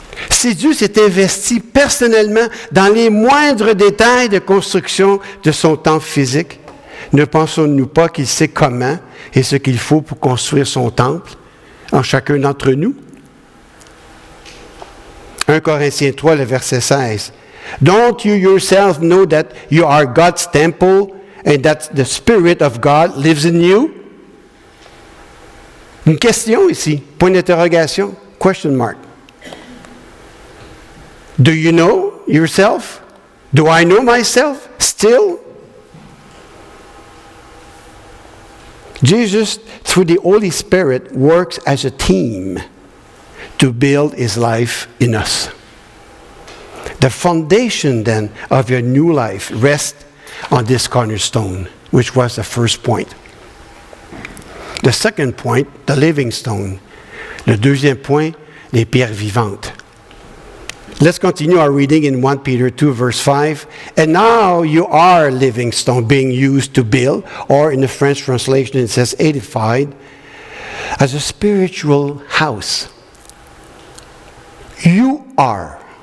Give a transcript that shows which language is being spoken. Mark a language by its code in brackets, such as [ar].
[fr] Si Dieu s'est investi personnellement dans les moindres détails de construction de son temple physique, ne pensons-nous pas qu'il sait comment et ce qu'il faut pour construire son temple en chacun d'entre nous? 1 Corinthiens 3, le verset 16. [en] Don't you yourselves know that you are God's temple and that the Spirit of God lives in you? [fr] Une question ici, point d'interrogation, [en] question mark. Do you know yourself? Do I know myself still? Jesus, through the Holy Spirit, works as a team to build His life in us. The foundation, then, of your new life rests on this cornerstone, which was the first point. The second point, the living stone. [fr] Le deuxième point, les pierres vivantes. [en] Let's continue our reading in 1 Peter 2, verse 5. And now you are a living stone being used to build, or in the French translation it says edified, as a spiritual house. You are.